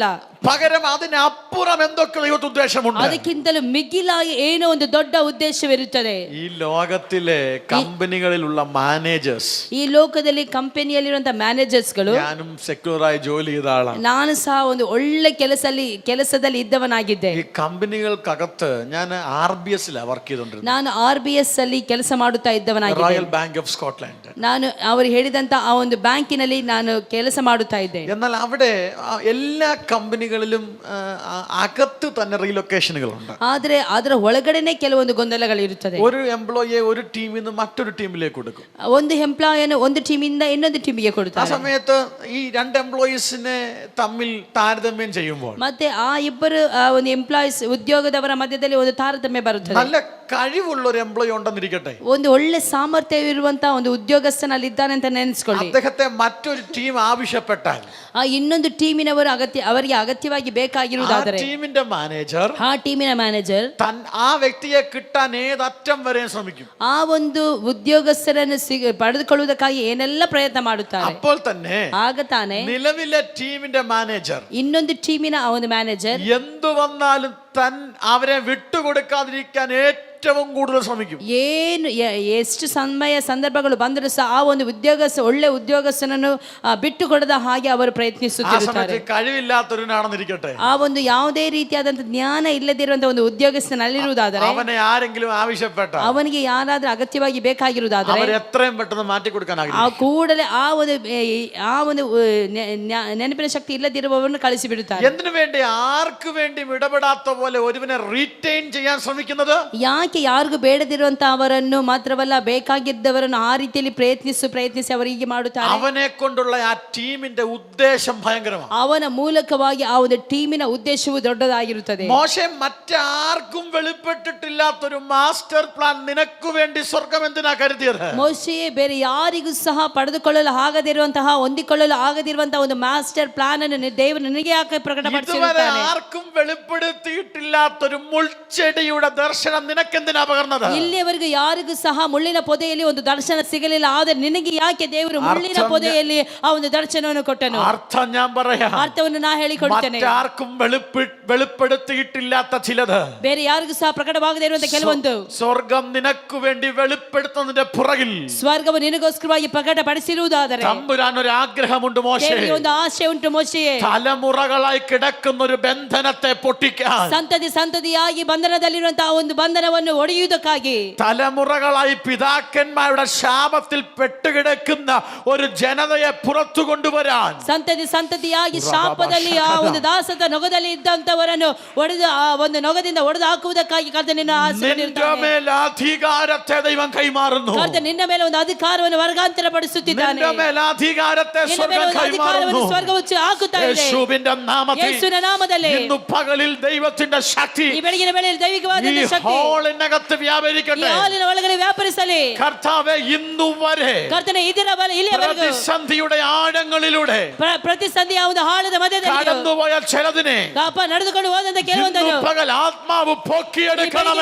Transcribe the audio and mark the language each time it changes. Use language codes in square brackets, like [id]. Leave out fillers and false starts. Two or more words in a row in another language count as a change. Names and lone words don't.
[ml] പകരം അതിനപ്പുറം എന്തൊക്കെ ദൈവത്തെ ഉദ്ദേശമുണ്ട്. [kn] ಅದಕ್ಕಿಂತಲೂ ಮಿಗಿಲಾಗಿ ಏನೋ ಒಂದು ದೊಡ್ಡ ಉದ್ದೇಶವಿರುತ್ತದೆ. [ml] ഈ ലോകത്തിലെ കമ്പനികളിലുള്ള മാനേജേഴ്സ്, [kn] ಈ ಲೋಕದಲ್ಲಿ ಕಂಪನಿಯಲ್ಲಿರುವಂತಹ ಮ್ಯಾನೇಜರ್ಸ್ಗಳು, [ml] ഞാനും സെക്യൂറായി ജോലി ചെയ്ത ആളാണ്. [kn] ನಾನು ಸಹ ಒಂದು ಒಳ್ಳೆ ಕೆಲಸದಲ್ಲಿ ಇದ್ದವನಾಗಿದ್ದೆ. [ml] ഈ കമ്പനികൾക്കകത്ത് ഞാൻ RBS-ലാണ് വർക്ക് ചെയ്തോണ്ടിരുന്നത്. [kn] ನಾನು RBS ಅಲ್ಲಿ ಕೆಲಸ ಮಾಡುತ್ತಾ ಇದ್ದವನಾಗಿದ್ದೆ. [ml] റോയൽ ബാങ്ക് ഓഫ് സ്കോട്ട്ലാൻഡ്. [kn] ನಾನು ಅವರು ಹೇಳಿದಂತ ಆ ಒಂದು ಬ್ಯಾಂಕಿನಲ್ಲಿ ನಾನು ಕೆಲಸ ಮಾಡುತ್ತಾ ಇದ್ದೆ. [ml] എന്നാൽ അവിടെ എല്ലാ കമ്പനികളിലും അകത്ത് തന്നെ റീലൊക്കേഷനുകളുണ്ട്. [kn] ಆದ್ರೆ ಅದರ ಒಳಗಡೆನೆ ಕೆಲವೊಂದು ಗೊಂದಲಗಳಿರುತ್ತದೆ. [ml] ഒരു എംപ്ലോയിയെ ഒരു ടീമിൽ നിന്ന് മറ്റൊരു ടീമിലേക്ക് കൊടുക്കും. [kn] ಒಂದು ಎಂಪ್ಲಾಯಿಯನ್ನು ಒಂದು ಟೀಮಿಂದ ಇನ್ನೊಂದು ಟೀಮಿಗೆ [ml] ആ [kn] ಕೊಡುತ್ತಾರೆ. [ml] സമയത്ത് ഈ രണ്ട് എംപ്ലോയീസിനെ തമ്മിൽ താരതമ്യം ചെയ്യുമ്പോൾ, [kn] ಮತ್ತೆ ಆ ಇಬ್ಬರು ಒಂದು ಎಂಪ್ಲಾಯೀಸ್ ಉದ್ಯೋಗದವರ ಮಧ್ಯದಲ್ಲಿ ಒಂದು ತಾರತಮ್ಯ ಬರುತ್ತದೆ. [ml] നല്ല കഴിവുള്ള ഒരു എംപ്ലോയി ഉണ്ടെന്നിരിക്കട്ടെ, [kn] ಒಂದು ಒಳ್ಳೆ ಸಾಮರ್ಥ್ಯವಿರುವಂತಹ ಒಂದು ಉದ್ಯೋಗಸ್ಥನಲ್ಲಿ ಇದ್ದಾನೆ ಅಂತ ನೆನೆಸ್ಕೊಳ್ಳಿ. [ml] അദ്ദേഹത്തെ മറ്റൊരു ടീം ആവശ്യപ്പെട്ടാൽ, [kn] ಆ ಇನ್ನೊಂದು ಟೀಮಿನವರು ಅವರಿಗೆ ಅಗತ್ಯವಾಗಿ ಬೇಕಾಗಿರುವುದಾದರೆ, [ml] ടീമിന്റെ മാനേജർ [kn] ಆ ಟೀಮಿನ ಮ್ಯಾನೇಜರ್ [ml] ആ വ്യക്തിയെ കിട്ടാൻ ഏതറ്റം വരെ ശ്രമിക്കും. [kn] ಆ ಒಂದು ಉದ್ಯೋಗಸ್ಥರನ್ನು ಪಡೆದುಕೊಳ್ಳುವುದಕ್ಕಾಗಿ ಏನೆಲ್ಲ ಪ್ರಯತ್ನ ಮಾಡುತ್ತಾರೆ. [ml] അപ്പോൾ തന്നെ [kn] ಆಗ ತಾನೇ [ml] നിലവിലെ ടീമിന്റെ മാനേജർ [kn] ಇನ್ನೊಂದು ಟೀಮಿನ ಆ ಒಂದು ಮ್ಯಾನೇಜರ್ [ml] എന്തു വന്നാലും അവരെ വിട്ടുകൊടുക്കാതിരിക്കാൻ ഏറ്റവും കൂടുതൽ ശ്രമിക്കും. [kn] ಎಷ್ಟು ಸಂದರ್ಭಗಳು ಬಂದರೂ ಸಹ ಆ ಒಂದು ಒಳ್ಳೆ ಉದ್ಯೋಗಸ್ಥನನ್ನು ಬಿಟ್ಟುಕೊಡದ ಹಾಗೆ ಅವರು ಪ್ರಯತ್ನಿಸುತ್ತಿರುತ್ತಾರೆ. [ml] കഴിവില്ലാത്തവനാണെന്നിരിക്കട്ടെ, [kn] ಆ ಒಂದು ಯಾವುದೇ ರೀತಿಯಾದಂತಹ ಜ್ಞಾನ ಇಲ್ಲದಿರುವಂತಹ ಒಂದು ಉದ್ಯೋಗಸ್ಥನಲ್ಲಿರುವುದಾದರೆ, [ml] അവനെ ആരെങ്കിലും ആവശ്യപ്പെട്ട, [kn] ಅವನಿಗೆ ಯಾರಾದ್ರೂ ಅಗತ್ಯವಾಗಿ ಬೇಕಾಗಿರುವುದಾದರೆ [ml] എത്രയും പെട്ടെന്ന് മാറ്റിക്കൊടുക്കാൻ [kn] ಆ ಕೂಡಲೇ ಆ ಒಂದು ನೆನಪಿನ ಶಕ್ತಿ ಇಲ್ಲದಿರುವವರನ್ನು ಕಳಿಸಿ ಬಿಡುತ್ತಾರೆ. [ml] എന്തിനു വേണ്ടി, ആർക്കു വേണ്ടി ഇടപെടാത്ത പോലെ ഒരുവനെ റീറ്റെയിൻ ചെയ്യാൻ ശ്രമിക്കുന്നത്? [kn] ಯಾಕೆ ಯಾರಿಗೂ ಬೇಡದಿರುವಂತ ಅವರನ್ನು ಮಾತ್ರವಲ್ಲ ಬೇಕಾಗಿದ್ದವರನ್ನು ಆ ರೀತಿಯಲ್ಲಿ ಪ್ರಯತ್ನಿಸಿ ಅವರಿಗೆ ಮಾಡುತ್ತಾರೆ. [ml] അവനെ കൊണ്ടുള്ള ആ ടീമിന്റെ ഉദ്ദേശം ഭയങ്കരമാണ്. [kn] ಅವನ ಮೂಲಕವಾಗಿ ಆ ಒಂದು ಟೀಮಿನ ಉದ್ದೇಶವು ದೊಡ್ಡದಾಗಿರುತ್ತದೆ. [ml] മോശെ മറ്റാർക്കും വെളിപ്പെട്ടിട്ടില്ലാത്തൊരു [en] master plan [ml] നിനക്ക് വേണ്ടി സ്വർഗം എന്തിനാ കരുതിയത്? [kn] ಮೋಶೆಯೇ ಬೇರೆ ಯಾರಿಗೂ ಸಹ ಪಡೆದುಕೊಳ್ಳಲು ಆಗದಿರುವಂತಹ ಹೊಂದಿಕೊಳ್ಳಲು ಆಗದಿರುವಂತಹ ಒಂದು [en] master plan [kn] ಅನ್ನು ದೇವರು ನಿನಗೆ ಯಾಕೆ [ml] ഇതുവരെ [kn] ಪ್ರಕಟಪಡಿಸಿರುತ್ತಾನೆ? [ml] ആർക്കും വെളിപ്പെടുത്തിയിട്ടില്ലാത്തൊരു മുൾച്ചെടിയുടെ ദർശനം നിനക്കെന്തിനാ പകർന്നത്? [kn] ಇಲ್ಲಿಯವರೆಗೂ ಯಾರಿಗೂ ಸಹ ಮುಳ್ಳಿನ ಪೊದೆಯಲ್ಲಿ ಒಂದು ದರ್ಶನ ಸಿಗಲಿಲ್ಲ, ಆದರೆ ನಿನಗೆ ಯಾಕೆ ದೇವರು ಮುಳ್ಳಿನ ಪೊದೆಯಲ್ಲಿ ಆ ಒಂದು ದರ್ಶನವನ್ನು ಕೊಟ್ಟನು? [ml] അർത്ഥം ഞാൻ പറയാം. [kn] ಅರ್ಥವನ್ನು ನಾ ಹೇಳಿಕೊಡ್ತೇನೆ. [ml] മറ്റാർക്കും വെളിപ്പെടുത്തിയിട്ടില്ലാത്ത ചിലത് [kn] ಬೇರೆ ಯಾರಿಗೂ ಸಹ ಪ್ರಕಟವಾಗದೇ ಇರುವಂತಹ ಕೆಲವೊಂದು [ml] സ്വർഗം നിനക്ക് വേണ്ടി വെളിപ്പെടുത്തുന്നതിന്റെ പുറകിൽ [kn] ಸ್ವರ್ಗವು ನಿನಗೋಸ್ಕರವಾಗಿ ಪ್ರಕಟಪಡಿಸಿರುವುದಾದರೆ [ml] തമ്പുരാൻ ഒരു ആഗ്രഹമുണ്ട്. മോശെ, [kn] ದೇವರಿಗೆ ಒಂದು ಆಶೆ ಉಂಟು. ಮೋಶೆಯೇ, [ml] തലമുറകളായി കിടക്കുന്ന ഒരു ബന്ധനത്തെ പൊട്ടിക്കാൻ, [kn] ಸಂತತಿಯಾಗಿ ಬಂಧನದಲ್ಲಿರುವಂತಹ ಒಂದು ಬಂಧನವನ್ನು ಒಡೆಯುವುದಕ್ಕಾಗಿ, [ml] തലമുറകളായി പിതാക്കന്മാരുടെ ശാപത്തിൽ പെട്ടുകിടക്കുന്ന ഒരു ജനതയെ പുറത്തു കൊണ്ടുവരാൻ, [kn] ಸಂತತಿಯಾಗಿ ಶಾಪದಲ್ಲಿ ಆ ಒಂದು ದಾಸದ ನೊಗದಲ್ಲಿ ಇದ್ದಂತವರನ್ನು ಒಡೆದು ಆ ಒಂದು ನೊಗದಿಂದ ಒಡೆದು ಹಾಕುವುದಕ್ಕಾಗಿ ಕರ್ತನ ನಿನ್ನ [ml] നിന്റെ മേൽ അധികാരത്തെ ദൈവം കൈമാറുന്നു. [kn] ಕರ್ತನ ನಿನ್ನ ಮೇಲೆ ಒಂದು ಅಧಿಕಾರವನ್ನು ವರ್ಗಾಂತರ ಪಡಿಸುತ್ತಿದ್ದಾನೆ. [ml] നിന്റെ മേൽ അധികാരത്തെ സ്വർഗ്ഗം കൈമാറുന്നു. [kn] ಸ್ವರ್ಗವು ಹಾಕುತ್ತಾ ಇದೆ. [ml] യേശുവിന്റെ നാമത്തിൽ, [kn] ಯೇಸುವಿನ ನಾಮದಲ್ಲಿ [ml] ഇന്ന് പകലിൽ ദൈവത്തിന്റെ ശക്തി [kn] ಈ ಬೆಳಗಿನ ವೇಳೆಯಲ್ಲಿ ದೈವಿಕವಾದ [ml] ഈ [kn] ಶಕ್ತಿ [ml] ಹಾಲಿನകത്ത് [kn] ಈ [ml] വ്യാപരിക്കട്ടെ. [kn] ಹಾಲಿನ ಒಳಗಡೆ ವ್ಯಾಪರಿಸಲಿ. [ml] കർത്താവേ, ഇന്നുവരെ [kn] ಕರ್ತನೆ ಇಲ್ಲಿಯವರೆಗೂ [ml] പ്രതിസന്ധിയുടെ ആഴങ്ങളിലൂടെ [kn] ಪ್ರತಿಸಂಧಿಯ ಒಂದು ಹಾಳದ ಮಧ್ಯದಲ್ಲಿ [ml] കടന്നുപോയ ചിലതിനെ [kn] ನಡೆದುಕೊಂಡು ಹೋದಂತ ಕೆಲವೊಂದನ್ನು [ml] ഇന്ന് പകൽ ആത്മാവ് പൊക്കിയെടുക്കണമേ.